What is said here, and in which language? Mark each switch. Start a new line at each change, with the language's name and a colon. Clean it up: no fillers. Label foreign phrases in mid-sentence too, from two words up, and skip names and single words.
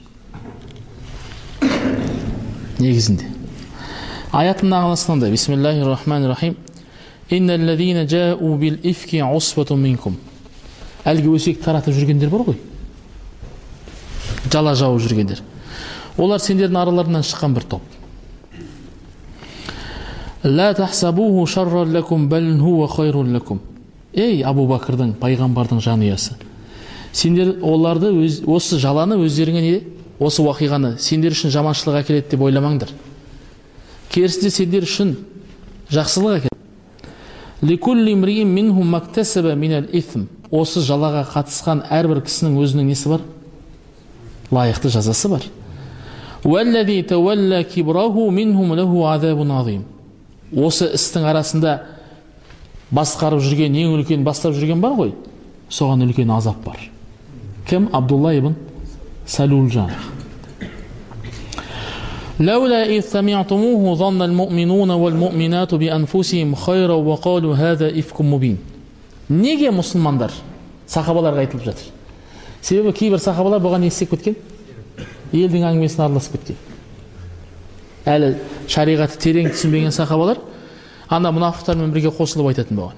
Kazakh: Негізінде. Аяттың ағыласында
Arabic: بسم الله الرحمن الرحيم. إن الذين جاءوا بالإفك عصبة منكم.
Kazakh: Әлгі өсек таратып жүргендер бар ғой. Жала жауып жүргендер. Олар сендердің араларынан шыққан бір топ.
Arabic: لا تحسبوه شرا لكم بل هو خير لكم.
Kazakh: Ей Абу Бакрдың, пайғамбардың жанұясы. Сендер оларды осы жаланы өздеріңе не? Осы уақиғаны сендер үшін жаманшылық әкеледі деп ойламаңдар. Керісінше сендер үшін жақсылық әкеледі.
Arabic: لكل امرئ منهم ما اكتسب من الإثم.
Kazakh: Осы жалаға қатысқан әрбір кісінің өзінің несі бар? Лайықты жазасы бар.
Arabic: والذي تولى كبره منهم له عذاب عظيم.
Kazakh: Осы істің арасында басқарып жүрген, ең үлкен бастап жүрген бар ғой, соған үлкен азап бар. Кім? Абдулла ибн Салул жаны.
Arabic: لولا إذ سمعتموه ظن المؤمنون والمؤمنات بأنفسهم خيرا وقالوا هذا إفك مبين.
Kazakh: Неге мұсылмандар сахабаларға айтылып жатыр? Себебі кейбір сахабалар бұған не істеп кеткен? Елдің әңгімесіне араласып кеткен. Әлі шариғаты терең түсінбеген сахабалар ана мұнафықтармен бірге қосылып айтатын болған.